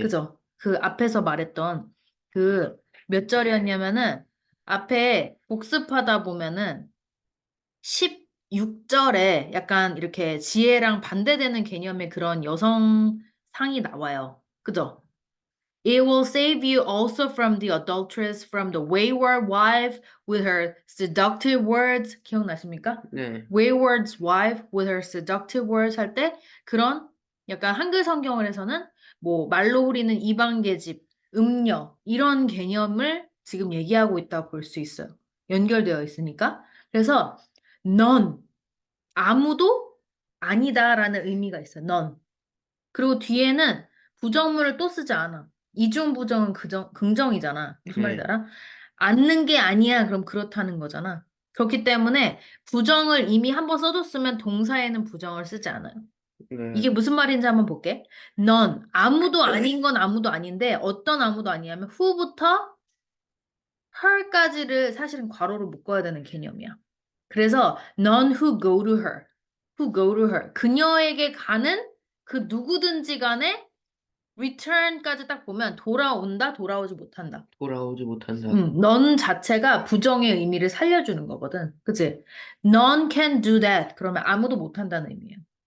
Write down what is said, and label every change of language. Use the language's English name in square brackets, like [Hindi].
[Korean] 그죠? 그 앞에서 말했던 그 몇 절이었냐면은 앞에 복습하다 보면은 16절에 약간 이렇게 지혜랑 반대되는 개념의 그런 여성상이 나와요. 그죠? [English] It will save you also from the adulteress, from the wayward wife with her seductive words. [Korean] 기억나십니까? 네, [English] Wayward wife with her seductive words [Korean] 할 때 그런 약간 한글 성경을 해서는 뭐 말로 후리는 이방계집, 음녀 이런 개념을 지금 얘기하고 있다고 볼 수 있어요. 연결되어 있으니까. 그래서 넌 아무도 아니다라는 의미가 있어요. 넌. 그리고 뒤에는 부정문을 또 쓰지 않아. 이중부정은 긍정이잖아. 무슨 말인지 네, 알아? 않는 게 아니야. 그럼 그렇다는 거잖아. 그렇기 때문에 부정을 이미 한번 써줬으면 동사에는 부정을 쓰지 않아요. 네. 이게 무슨 말인지 한번 볼게. 넌 아무도 아닌 건 아무도 아닌데 어떤 아무도 아니냐면 who부터 her까지를 사실은 괄호로 묶어야 되는 개념이야. 그래서 [English] none who go to her, who go to her. [Korean] 그녀에게 가는 그 누구든지 간에 return까지 딱 보면 돌아온다, 돌아오지 못한다. 돌아오지 못한다. none 자체가 부정의 의미를 살려주는 거거든. 그치? [English] None can do that. [Korean] 그러면 아무도 못한다는 의미예요.